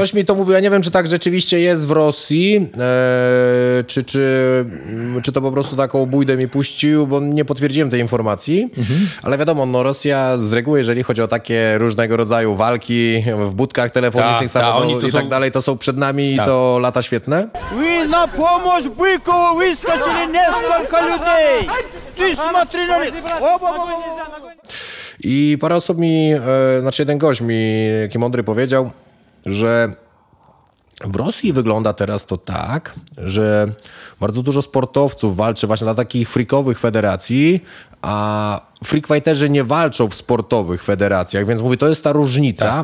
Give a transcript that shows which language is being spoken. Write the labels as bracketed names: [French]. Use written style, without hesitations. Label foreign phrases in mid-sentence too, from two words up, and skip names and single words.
[Polish] Ktoś mi to mówił, ja nie wiem, czy tak rzeczywiście jest w Rosji, czy to po prostu taką bójdę mi puścił, bo nie potwierdziłem tej informacji, ale wiadomo, no Rosja z reguły, jeżeli chodzi o takie różnego rodzaju walki w budkach telefonicznych, samochodów i tak dalej, to są przed nami i to lata świetne. [Russian] Вы на помощь Быкову выскочили несколько людей! Ты смотри на них! [Polish] I parę osób mi, znaczy jeden gość mi, taki mądry powiedział, że W Rosji wygląda teraz to tak, że bardzo dużo sportowców walczy właśnie na takich freakowych federacji, a freakfighterzy nie walczą w sportowych federacjach, więc mówię, to jest ta różnica.